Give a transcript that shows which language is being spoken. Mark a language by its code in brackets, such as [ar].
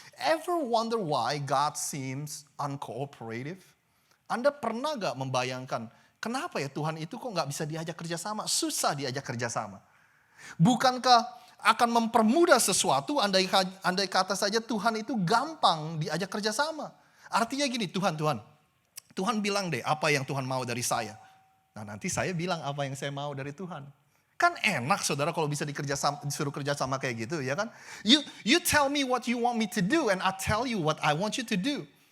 [en] Ever wonder why God seems uncooperative? [id] Anda pernah nggak membayangkan, kenapa ya Tuhan itu kok nggak bisa diajak kerjasama? Susah diajak kerjasama. Bukankah akan mempermudah sesuatu andai kata saja Tuhan itu gampang diajak kerjasama. Artinya gini, Tuhan bilang deh apa yang Tuhan mau dari saya. Nah nanti saya bilang apa yang saya mau dari Tuhan. Kan enak saudara kalau bisa disuruh kerjasama kayak gitu ya kan. [en] You tell me what you want me to do and I tell you what I want you to do.